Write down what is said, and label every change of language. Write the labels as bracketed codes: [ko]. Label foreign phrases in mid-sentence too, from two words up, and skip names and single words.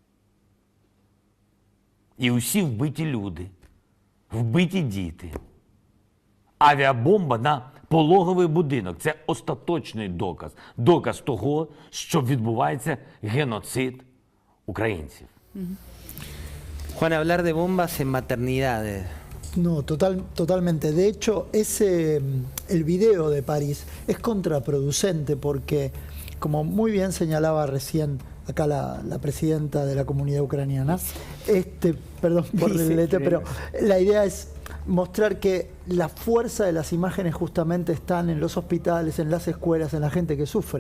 [uk] І усі вбиті люди, вбиті діти. Авіабомба на пологовий будинок – це остаточний доказ. Доказ того, що відбувається геноцид українців. [es] Juan, hablar de bombas en maternidades. No, totalmente. De hecho, el video de París es contraproducente porque, como muy bien señalaba recién acá la presidenta de la comunidad ucraniana, perdón por el lete, pero la idea es mostrar que la fuerza de las imágenes justamente están en los hospitales, en las escuelas, en la gente que sufre.